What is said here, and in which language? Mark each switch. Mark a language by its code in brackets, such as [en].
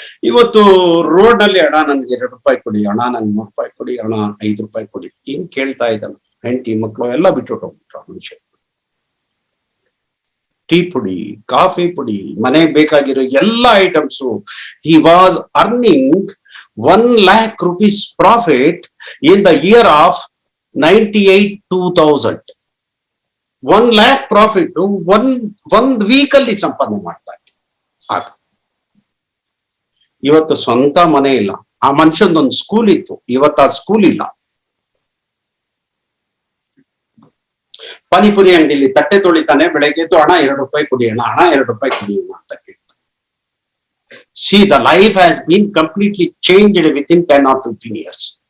[kn] ಇವತ್ತು ರೋಡ್ ನಲ್ಲಿ ಅಣ್ಣ ನನ್ಗೆ ₹2 ಕೊಡಿ, ಅಣ್ಣ ನಂಗೆ ₹3 ಕೊಡಿ, ಅಣ್ಣ ₹5 ಕೊಡಿ, ಹಿಂಗ್ ಕೇಳ್ತಾ ಇದ್ದಾನೆ. ಹೆಂಡತಿ ಮಕ್ಕಳು ಎಲ್ಲ ಬಿಟ್ಬಿಟ್ಟು ಹೋಗ್ಬಿಟ್ರು ಮನುಷ್ಯ. ಟೀ ಪುಡಿ, ಕಾಫಿ ಪುಡಿ, ಮನೆಗೆ ಬೇಕಾಗಿರೋ ಎಲ್ಲ items. [en] He was earning 1 lakh rupees profit in the year of 98-2000. [kn] 1 lakh profit ಒಂದ್ ವೀಕ್ ಅಲ್ಲಿ ಸಂಪಾದನೆ ಮಾಡ್ತಾ ಇದ್ದೆ. ಆಗ ಇವತ್ತು ಸ್ವಂತ ಮನೆ ಇಲ್ಲ. ಆ ಮನುಷ್ಯಂದೊಂದು ಸ್ಕೂಲ್ ಇತ್ತು, ಇವತ್ತು ಆ ಸ್ಕೂಲ್ ಇಲ್ಲ. ಪಾನಿಪುರಿ ಅಂಗಡಿಲಿ ತಟ್ಟೆ ತೊಳಿತಾನೆ, ಬೆಳಗ್ಗೆ ಎದ್ದು ಅಣ್ಣ ₹2 ಕೊಡಿ, ಅಣ್ಣ ₹2 ಕೊಡಿ ಅಂತ ಕೇಳ್ತಾನೆ. [en] See, the life has been completely changed within 10 or 15 years.